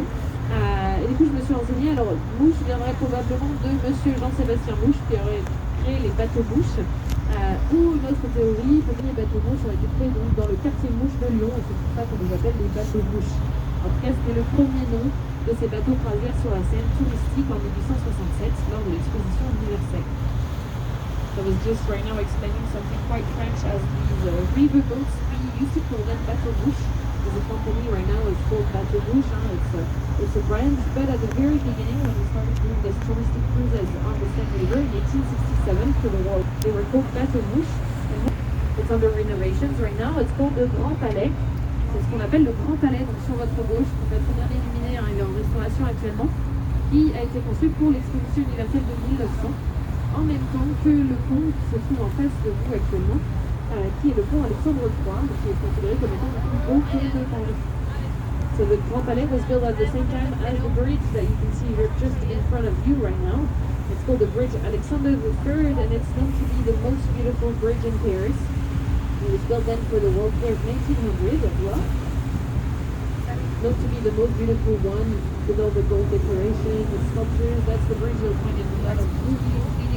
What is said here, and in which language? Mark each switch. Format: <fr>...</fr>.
<fr>Et du coup je me suis renseignée. Alors mouche viendrait probablement de monsieur Jean-Sébastien Mouche qui aurait créé les bateaux mouches. Ou une autre théorie, peut-être les bateaux mouches ont été créés donc dans le quartier mouche de Lyon, et c'est pour ça qu'on les appelle les bateaux mouches. En tout cas, c'était le premier nom de ces bateaux croisières sur la Seine touristique en 1867 lors de l'exposition universelle.</fr> <en>So I was just right now explaining something quite French as these river boats. We used to call them bateaux mouches. There's a company right now, it's called Bateau Mouche. It's a brand, but at the very beginning, when we started doing this touristic cruises on the Seine River in 1867 for the world, they were called Bateau Mouche. And it's under renovations right now. It's called the Grand Palais.</en> <fr>C'est ce qu'on appelle le Grand Palais, donc sur votre gauche, qui est très bien illuminé, il est en restauration actuellement, qui a été construit pour l'exposition universelle de 1900, en même temps que le pont qui se trouve en face de vous actuellement, qui est le pont Alexandre III, qui est considéré comme étant le plus beau pont de Paris.</fr> <en>So the Grand Palais was built at the same time as the bridge that you can see here just in front of you right now. It's called the Bridge Alexander III, and it's known to be the most beautiful bridge in Paris. It was built then for the World Fair of 1900 as well. Known to be the most beautiful one with all the gold decoration, the sculptures. That's the bridge you'll find in a lot of movies.</en>